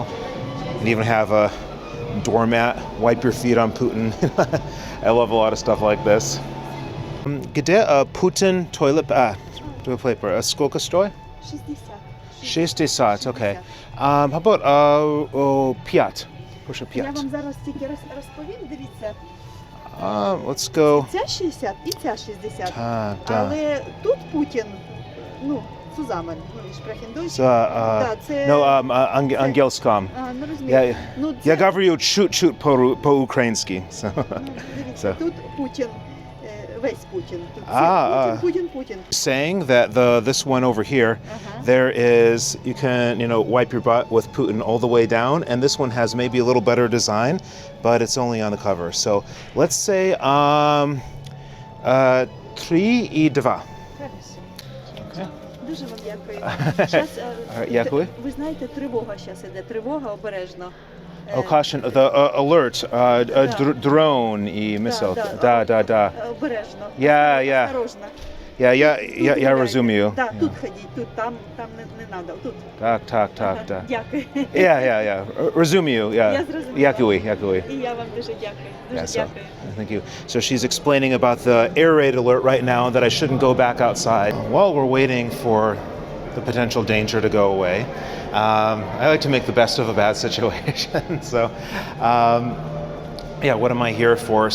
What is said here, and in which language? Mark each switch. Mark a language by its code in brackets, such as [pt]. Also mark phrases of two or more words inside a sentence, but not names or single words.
[en] And even have a doormat, wipe your feet on Putin. I love a lot of stuff like this. [ru] Где Putin [en] toilet paper? [ru] Сколько стоит? 60, okay. How about 5? [uk] Прошу 5. Я вам зараз тільки розповім, дивіться. [en] Let's go. [uk] Ця 60 і ця 60. Так. Але тут Путін, ну, zusammen, ну, [de] sprechen Deutsch. [ru] Да, [uk] це... No, англійськом. Ну, розумію. [ru] Я говорю чуть-чуть по-українськи. [uk] Дивіться, тут Путін. Весь Putin. [en] Putin. Saying that this one over here, there is, you can, wipe your butt with Putin all the way down, and this one has maybe a little better design, but it's only on the cover. So let's say 3 і 2. [uk] Okay. Дуже вам дякую. Дякую. Ви знаєте, тривога зараз іде. Тривога, обережно. [en] Oh, caution, the alert, drone і missile. [ru] Да. [uk] Обережно. [en] Yeah. [ru] Осторожно. [uk] Я розумію. Так, тут ходіть, тут, там не треба, тут. Так. Дякую. Yeah. Розумію, yeah. Я зрозуміла. Дякую. І я вам дуже дякую. Дякую. [en] Thank you. So she's explaining about the air raid alert right now, that I shouldn't go back outside. While we're waiting for the potential danger to go away, I like to make the best of a bad situation. So, yeah, what am I here for?